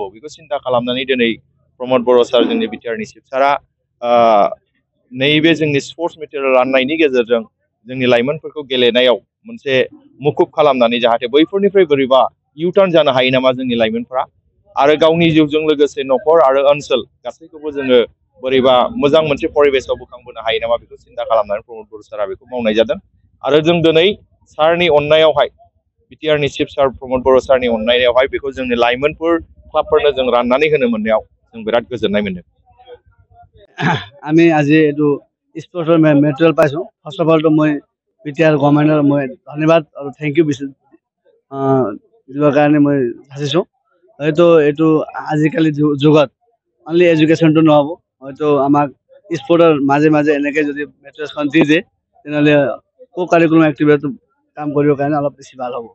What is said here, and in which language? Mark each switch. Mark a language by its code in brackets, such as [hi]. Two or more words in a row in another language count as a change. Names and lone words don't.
[brx] बेखौ सिन्था खालामनानै दिनै प्रमद बर' सार, जोंनि बिटिआरनि चिफ सारा नैबे जोंनि [en] sports material [brx] राननायनि गेजेरजों जोंनि लाइमोनफोरखौ गेलेनायाव मोनसे मुखुब खालामनानै जाहाथे बैफोरनिफ्राय बोरैबा इउटार्न जानो हायो नामा जोंनि लाइमोनफ्रा, आरो गावनि जिउजों लोगोसे न'खर आरो ओनसोल गासैखौबो जोङो बोरैबा मोजां मोनसे परिबेसाव बोखांबोनो हायो नामा बेखौ सिन्था खालामनानै प्रमद बर' सारा बेखौ मावनाय जादों। आरो जों दिनै सारनि अननायावहाय, बिटिआरनि चिफ सार प्रमद बर' सारनि अननायावहाय बेखौ जोंनि लाइमोनफोर क्लाबफोरनो जों राननानै होनो मोननायाव जों बिराद गोजोननाय मोनदों। [as] আমি আজি এইটো [en] sports material [as] পাইছোঁ। [en] first of all [as] মই বিটিআৰ গভৰ্ণমেণ্টৰ মই ধন্যবাদ আৰু [en] thank you [as] দিবৰ কাৰণে মই ভাবিছোঁ। হয়তো এইটো আজিকালি যুগত [en] only education [as] নহ'ব, হয়তো আমাক স্পৰ্টৰ মাজে মাজে এনেকৈ যদি মেটেৰিয়েলছখন দি দিয়ে তেনেহ'লে [en] curriculum activity [as] কাম কৰিবৰ কাৰণে অলপ বেছি ভাল হ'ব।